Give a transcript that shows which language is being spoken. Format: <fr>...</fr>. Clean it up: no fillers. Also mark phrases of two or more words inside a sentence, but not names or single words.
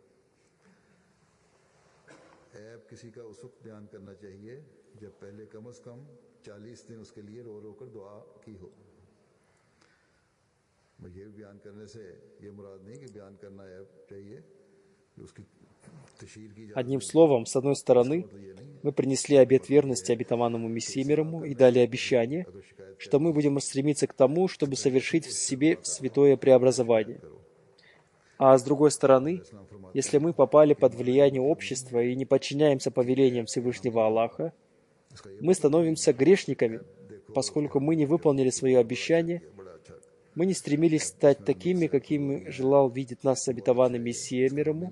<ur>عیب کسی کا اس وقت بیان کرنا چاہیے جب پہلے کم سے کم 40 دن اس کے لیے رو رو کر دعا کی ہو. یہ بھی بیان کرنے سے یہ مراد نہیں کہ بیان کرنا عیب چاہیے کہ اس کی تشہیر کی جائے.</ur> <ru>Одним словом, с одной стороны, мы принесли обет верности обетованному Мессии мирому и дали обещание, что мы будем стремиться к тому, чтобы совершить в себе святое преобразование. А с другой стороны, если мы попали под влияние общества и не подчиняемся повелениям Всевышнего Аллаха, мы становимся грешниками, поскольку мы не выполнили свое обещание, мы не стремились стать такими, какими желал видеть нас обетованный Мессия мирому.</ru>